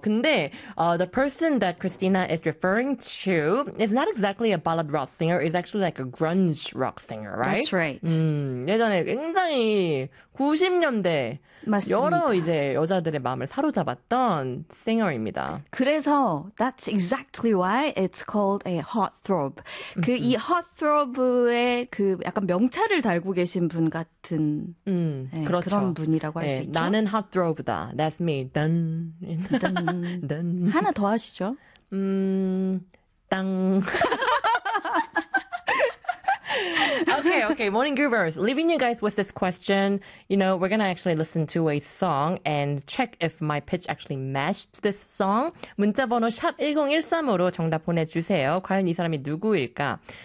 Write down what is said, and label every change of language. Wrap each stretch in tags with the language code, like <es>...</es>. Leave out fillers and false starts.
<en>근데 the person that Christina is referring to is not exactly a ballad rock singer. It's actually like a grunge rock singer, That's right? right.</en> <ko>예전에 굉장히 90년대 여러 맞습니다. 이제 여자들의 마음을 사로잡았던 싱어입니다.</ko> <en>그래서 that's exactly why it's called a heartthrob.</en> <ko>그이 heartthrob의 그 약간 명찰을 달고 계신 분 같은 그런 그렇죠. 분이라고 할수 있죠. 나는 핫드로브다.</ko> <en>That's me.</en> <ko>던. 하나 던. 더 하시죠. 땅.</ko> <en>Okay, morning groovers. Leaving you guys with this question. You know, we're gonna actually listen to a song and check if my pitch actually matched this song.</en> <ko>문자번호 #1013으로 정답 보내주세요. 과연 이 사람이 누구일까?</ko>